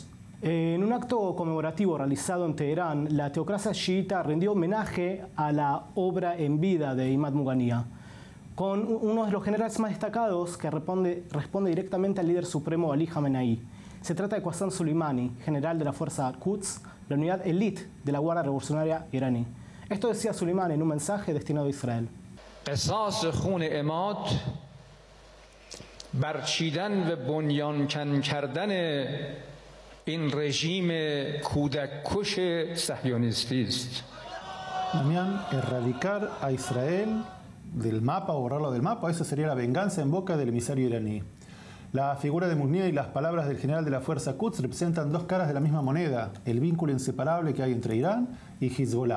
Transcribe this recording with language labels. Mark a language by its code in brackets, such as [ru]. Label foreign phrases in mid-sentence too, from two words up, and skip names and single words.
[es] En un acto conmemorativo realizado en Teherán, la teocracia chiita rindió homenaje a la obra en vida de Imad Mugania, con uno de los generales más destacados que responde directamente al líder supremo Ali Khamenei. Se trata de Qasem Soleimani, general de la fuerza Quds, la unidad elite de la Guardia Revolucionaria iraní. Esto decía Soleimani en un mensaje destinado a Israel. [fa] قصاص خون عماد برچیدن و بنیانکن کردن این رژیم کودککش صهیونیستی است. [es] Damián, erradicar a Israel del mapa o borrarlo del mapa, eso sería la venganza en boca del emisario iraní. La figura de Mugnia y las palabras del general de la fuerza Quds representan dos caras de la misma moneda, el vínculo inseparable que hay entre Irán y Hezbollah.